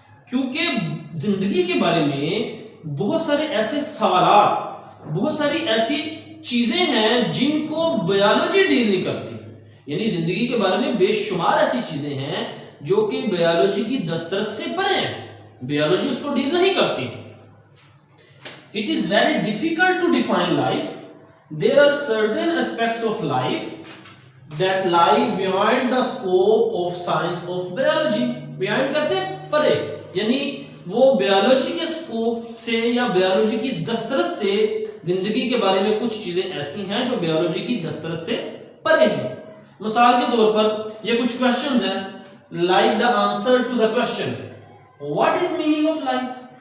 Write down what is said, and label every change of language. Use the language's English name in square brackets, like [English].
[Urdu] کیونکہ زندگی کے بارے میں بہت سارے ایسے سوالات، بہت ساری ایسی چیزیں ہیں جن کو بیالوجی ڈیل نہیں کرتی، یعنی زندگی کے بارے میں بے شمار ایسی چیزیں ہیں جو کہ بیالوجی کی دسترس سے پرے ہیں، بیالوجی اس کو ڈیل نہیں کرتی۔ [English] It is very difficult to define life. There are certain aspects of life that lie beyond the scope of science of biology. [Urdu] Beyond کہتے ہیں پرے، یعنی وہ بیالوجی کے سکوپ سے یا بیالوجی کی دسترس سے، زندگی کے بارے میں کچھ چیزیں ایسی ہیں جو بیالوجی کی دسترس سے پرے ہیں۔ مثال کے طور پر یہ کچھ کوشچنز ہیں، [English] like the answer to the question what is meaning of life,